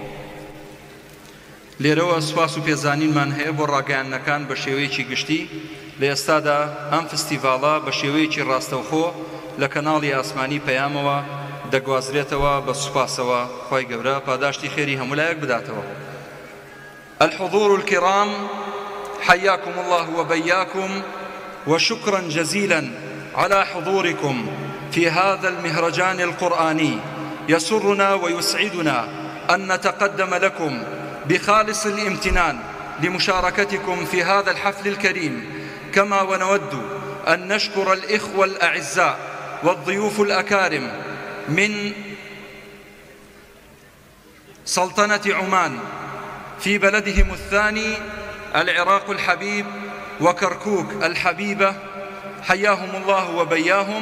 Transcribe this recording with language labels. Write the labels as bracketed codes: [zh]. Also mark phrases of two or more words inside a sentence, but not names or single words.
[ckb] لێرەوە سوپاس و پێزانینمان هەیە بۆ ڕاگەیاندنەکان بە شێوەیەکی گشتی. لە ئێستادا ئەم فستیڤاڵە بە شێوەیەکی ڕاستەوخۆ لە کەناڵی ئاسمانی پەیامەوە دەگوازرێتەوە. بە سوپاسەوە خۆی گەورە پاداشتی خێری هەموو لایەک بداتەوە. [ar] الحضور الكرام، حياكم الله وبياكم، وشكرا جزيلا على حضوركم في هذا المهرجان القرآني. يسرنا ويسعدنا أن نتقدم لكم بخالص الامتنان لمشاركتكم في هذا الحفل الكريم، كما ونود أن نشكر الإخوة الأعزاء والضيوف الأكارم من سلطنة عمان في بلدهم الثاني العراق الحبيب وكركوك الحبيبة، حياهم الله وبياهم.